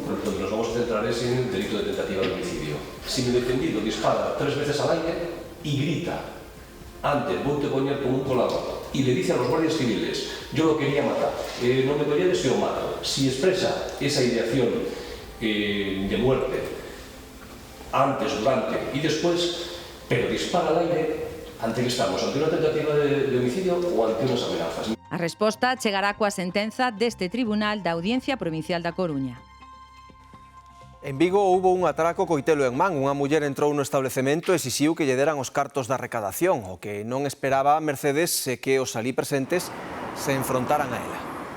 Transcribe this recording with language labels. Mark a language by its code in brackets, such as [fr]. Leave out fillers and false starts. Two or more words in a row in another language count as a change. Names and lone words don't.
[es] Lo que nos vamos a centrar es en el delito de tentativa de homicidio. Si mi defendido dispara 3 veces al aire y grita antes voy a poner como un colador y le dice a los guardias civiles yo lo quería matar, no me dolía si lo mato, si expresa esa ideación de muerte antes, durante y después, pero dispara al aire, ante que estamos, ante una tentativa de homicidio o ante unas amenazas. [gl] A resposta chegará coa sentenza deste Tribunal da Audiencia Provincial da Coruña. En Vigo houbo un atraco coitelo en man. Unha muller entrou no establecemento e exixiu que lle deran os cartos da recadación. O que non esperaba Mercedes é que os alí presentes se enfrontaran a ela.